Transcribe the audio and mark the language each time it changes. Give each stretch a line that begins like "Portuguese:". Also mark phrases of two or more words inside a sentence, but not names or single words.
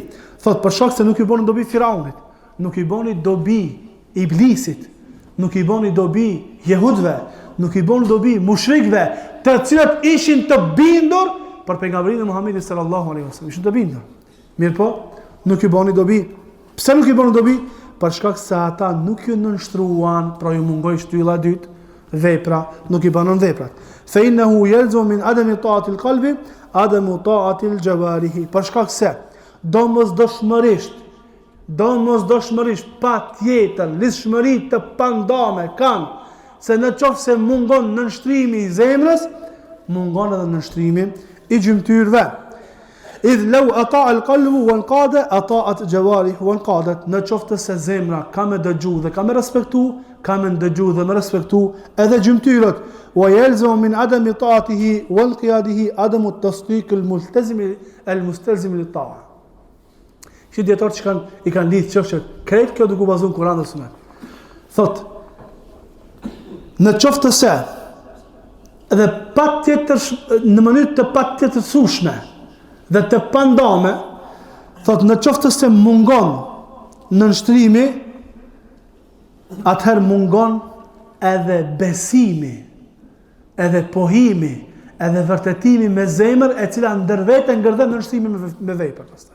Albanian: Thot për shkak se nuk i bën dobi Firaunit, nuk i bën dobi Iblisit, nuk i bën dobi jehudëve, nuk i bën dobi mushrikëve, të cilët ishin të bindur për pejgamberin e Muhamedit
Arabic: صلى الله عليه وسلم.
Albanian: Ishin të bindur. Mirë po, nuk i bën dobi. Pse nuk i bën dobi? Për shkak se ata nuk ju nënshtruan, pra ju mungoi shtylla e dytë, vepra, nuk i banon veprat.
Arabic: فإنه يلزم من عدم طاعة القلب عدم طاعة الجوارح.
Albanian: Për shkak se domosdoshmërisht patjetër lidhshmëri të pandame kanë se në qoftë se mungon nënshtrimi i zemrës, mungon edhe nënshtrimi i gjymtyrëve.
Arabic: إذ لو أطاع القلب وانقاد أطاعت الجوارح وانقادت.
Albanian: Në qoftë se zemra ka me dëgju dhe ka me respektu, ka me dëgju dhe me respektu edhe gjymtyrët.
Arabic: ويلزم من عدم طاعته وانقياده عدم التصديق المستلزم للطاعة.
Albanian: Që djetarë që i kanë lidhë qështë që krejt kjo duke u bazuar në Kur'an dhe Sunet. Thot, në qoftë se edhe në mënyrë të patjetërsueshme dhe të pandame, thot në qoftë se mungon nënshtrimi, atëherë mungon edhe besimi, edhe pohimi, edhe vërtetimi me zemër e cila ndërvete ngërdhen nënshtrimi me vepër pastaj.